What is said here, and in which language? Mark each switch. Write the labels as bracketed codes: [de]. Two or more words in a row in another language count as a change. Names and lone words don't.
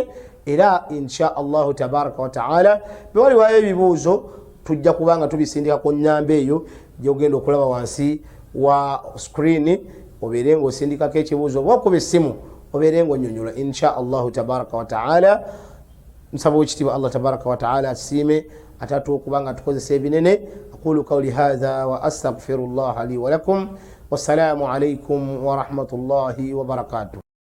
[lg] Era [ar] إن شاء الله تبارك وتعالى [lg] bwe waliwayo ebibuuzo tujja kubanga tubisindika ku nnyamba eyo gyogenda okulaba wansi wa screen, obeere ng'osindikako ekibuuzo oba okuba essimu obeere ng'onnyonnyola [ar] إن شاء الله تبارك وتعالى. [lg] nsaba ekitiibwa Allah [ar] تبارك وتعالى [lg] asiime atatu okubanga tukozesa ebinene. [ar] أقول قولي هذا وأستغفر الله لي ولكم. والسلام عليكم ورحمة الله وبركاته.